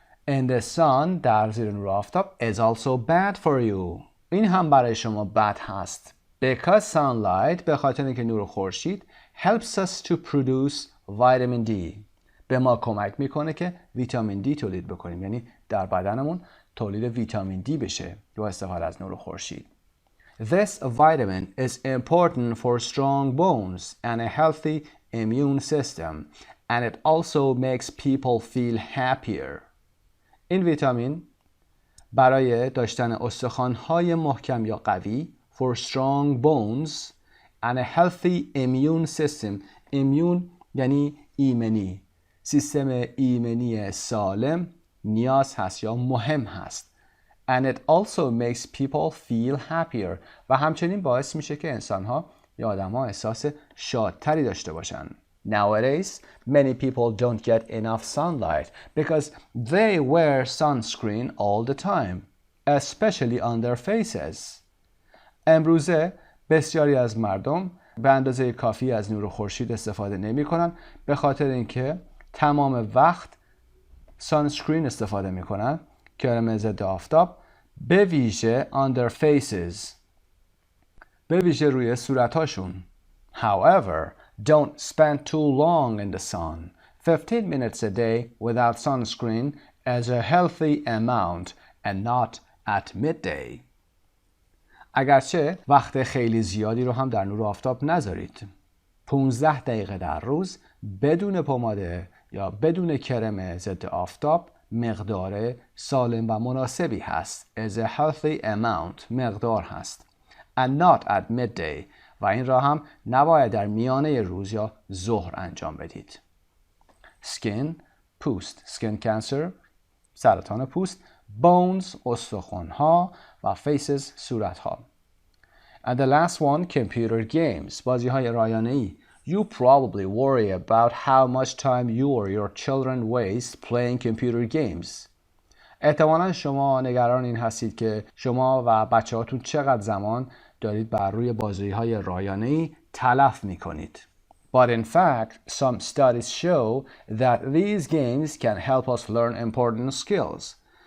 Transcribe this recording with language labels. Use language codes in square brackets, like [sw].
[en] in the sun [fa] در زیر نور آفتاب [en] is also bad for you [fa] این هم برای شما بد هست [en] because sunlight [fa] به خاطر اینکه نور خورشید [en] helps us to produce vitamin D [fa] به ما کمک میکنه که ویتامین دی تولید بکنیم یعنی در بدنمون تولید ویتامین دی بشه با استفاده از نور خورشید. [en] This vitamin is important for strong bones and a healthy immune system and it also makes people feel happier. [fa] این ویتامین برای داشتن استخوان‌های محکم یا قوی [en] for strong bones and a healthy immune system. [fa] immune یعنی ایمنی. سیستم ایمنی سالم نیاز هست یا مهم هست. [en] And it also makes people feel happier. [fa] و همچنین باعث میشه که انسان‌ها یا آدم‌ها احساس شادتری داشته باشن. [en] Nowadays, many people don't get enough sunlight because they wear sunscreen all the time, especially on their faces. [fa] امروزه بسیاری از مردم به اندازه کافی از نور خورشید استفاده نمی‌کنن به خاطر اینکه تمام وقت سانسکرین استفاده میکنن کرم ضد آفتاب به ویژه [en] on their faces [fa] به ویژه روی صورتاشون. [en] However, don't spend too long in the sun. 15 minutes a day without sunscreen is a healthy amount and not at midday. [fa] اگرچه وقت خیلی زیادی رو هم در نور آفتاب نذارید. 15 دقیقه در روز بدون پماده یا بدون کرم ضد آفتاب مقدار سالم و مناسبی هست. [en] is a healthy amount [fa] مقدار هست. [en] and not at midday [fa] و این را هم نباید در میانه روز یا ظهر انجام بدید. skin پوست skin cancer سرطان پوست bones استخوان‌ها و faces صورت‌ها. [en] and the last one computer games [fa] بازی‌های رایانه‌ای. [en] You probably worry about how much time you or your children waste playing computer games. [fa] احتمالاً شما نگران این هستید که شما و بچه‌هاتون چقدر زمان دارید بر روی بازی‌های رایانه‌ای تلف می‌کنید. [en] But in fact, some studies show that these games can help us learn important skills.